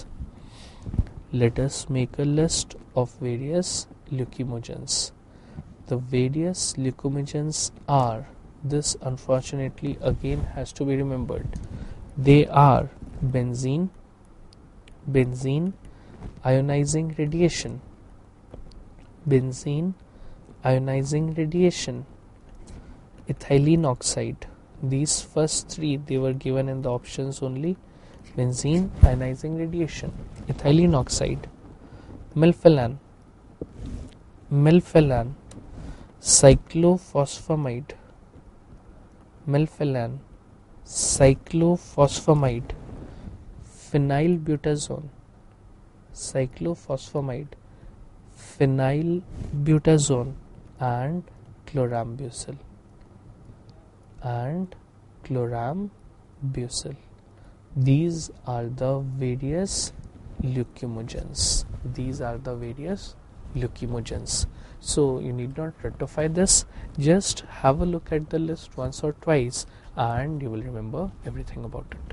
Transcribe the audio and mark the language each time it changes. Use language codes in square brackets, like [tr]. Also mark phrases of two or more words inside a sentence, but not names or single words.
[en] The various leukemogens are, this unfortunately again has to be remembered, they are benzene, ionizing radiation, ethylene oxide. These first three, they were given in the options only. Benzene, ionizing radiation, ethylene oxide, melphalan, melphalan, cyclophosphamide, melphalan, cyclophosphamide, phenylbutazone, cyclophosphamide, phenylbutazone, and chlorambucil. These are the various leukemogens. So you need not rectify this, just have a look at the list once or twice and you will remember everything about it.